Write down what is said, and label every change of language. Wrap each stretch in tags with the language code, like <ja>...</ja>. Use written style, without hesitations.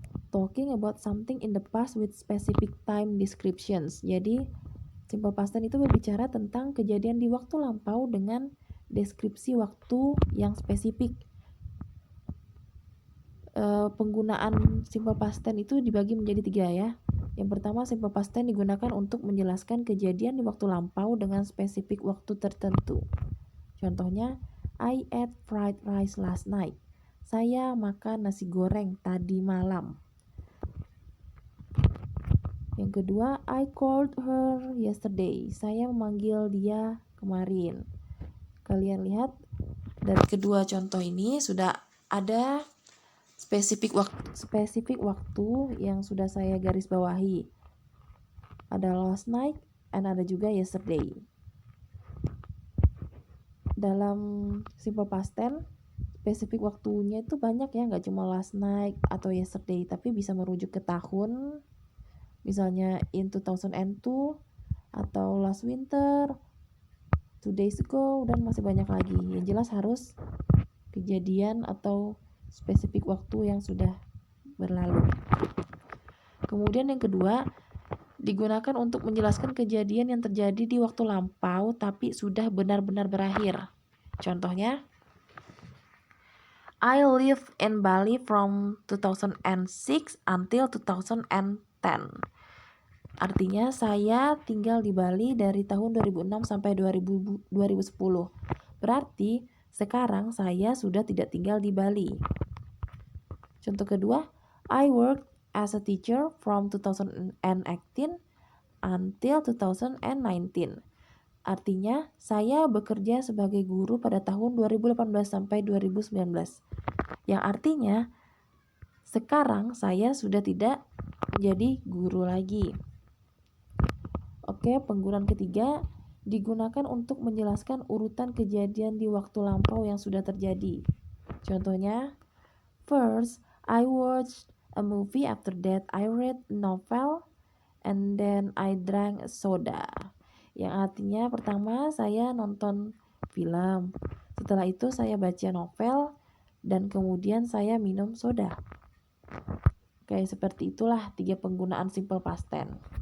<en>Talking about something in the past with specific time descriptions.</en> <id>Jadi, simple past tense itu berbicara tentang kejadian di waktu lampau dengan deskripsi waktu yang spesifik. Penggunaan simple past tense itu dibagi menjadi 3 ya. Yang pertama, simple past tense digunakan untuk menjelaskan kejadian di waktu lampau dengan spesifik waktu tertentu. Contohnya,</id> <en>I ate fried rice last night.</en> <id>Saya makan nasi goreng tadi malam. Yang kedua,</id> <en>I called her yesterday.</en> <id>Saya memanggil dia kemarin. Kalian lihat dari kedua contoh ini sudah ada spesifik waktu yang sudah saya garis bawahi. Ada last night and ada juga yesterday. Dalam simple past tense, spesifik waktunya itu banyak ya, nggak cuma last night atau yesterday, tapi bisa merujuk ke tahun, misalnya in 2002 atau</id> <en>last winter, 2 days ago,</en> <id>dan masih banyak lagi. Yang jelas harus kejadian atau spesifik waktu yang sudah berlalu. Kemudian yang kedua, digunakan untuk menjelaskan kejadian yang terjadi di waktu lampau tapi sudah benar-benar berakhir. Contohnya,</id> <en>I lived in Bali from 2006 until 2010.</en> <id>Artinya saya tinggal di Bali dari tahun 2006 sampai 2010. Berarti sekarang saya sudah tidak tinggal di Bali. Contoh kedua,</id> <en>I worked as a teacher from 2018 until 2019.</en> <id>Artinya, saya bekerja sebagai guru pada tahun 2018 sampai 2019. Yang artinya, sekarang saya sudah tidak menjadi guru lagi. Oke, penggunaan ketiga digunakan untuk menjelaskan urutan kejadian di waktu lampau yang sudah terjadi. Contohnya,</id> <en>first, I watched a movie, after that I read a novel, and then I drank a soda.</en> <id>Yang artinya pertama saya nonton film, setelah itu saya baca novel, dan kemudian saya minum soda. Oke, seperti itulah 3 penggunaan simple past tense.</id>